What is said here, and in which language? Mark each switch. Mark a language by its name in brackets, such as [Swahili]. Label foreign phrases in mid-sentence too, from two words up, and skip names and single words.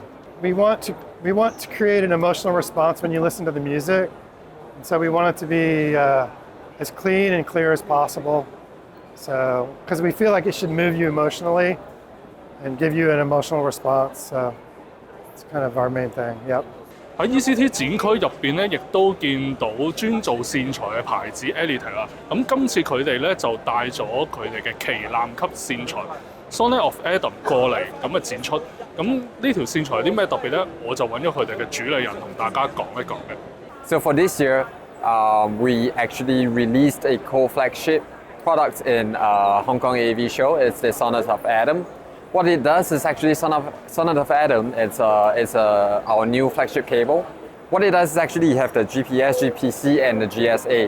[English] We want to create an emotional response when you listen to the music, and so we want it to be as clean and clear as possible. So, because we feel like it should move you emotionally and give you an emotional response. So it's kind of our main thing. Yep. [Cantonese] 喺 ECT 展區入邊咧，亦都見到專做線材嘅牌子 Elite 啦。咁今次佢哋咧就帶咗佢哋嘅旗艦級線材 Sonnet of Adam 過嚟咁嘅展出。咁呢條線材有啲咩特別咧？我就揾咗佢哋嘅主理人同大家講一講嘅。 [English] So for this year, we actually released a co-flagship product in Hong Kong AV show. It's the Sonnet of Adam. What it does is actually Sonnet of Adam. It's our new flagship cable. What it does is actually you have the GPS, GPC, and the GSA.